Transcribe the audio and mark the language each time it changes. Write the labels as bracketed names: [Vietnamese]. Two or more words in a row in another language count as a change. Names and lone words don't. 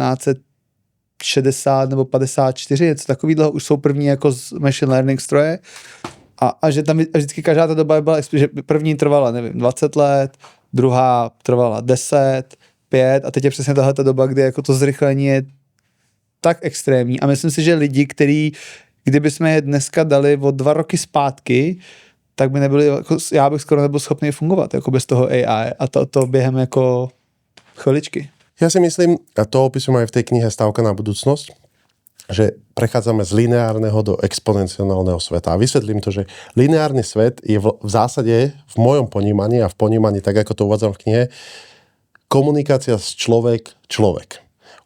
[Czech] 1960 nebo 54, něco takového, už jsou první jako z [English] machine learning [Czech] stroje a že tam vždycky každá ta doba byla, že první trvala, nevím, 20 let, druhá trvala 10, 5 a teď je přesně tahleta doba, kdy jako to zrychlení je tak extrémní a myslím si, že lidi, kdyby jsme je dneska dali o 2 roky zpátky, tak by nebyli, jako, já bych skoro nebyl schopný fungovat jako bez toho AI a to během jako chviličky. [Slovak] Ja si myslím, a to opisujem aj v tej knihe Stavka na budúcnosť, že prechádzame z lineárneho do exponenciálneho sveta. A vysvetlím to, že lineárny svet je v zásade v mojom ponímaní a v ponímaní, tak ako to uvádzam v knihe, komunikácia s človek.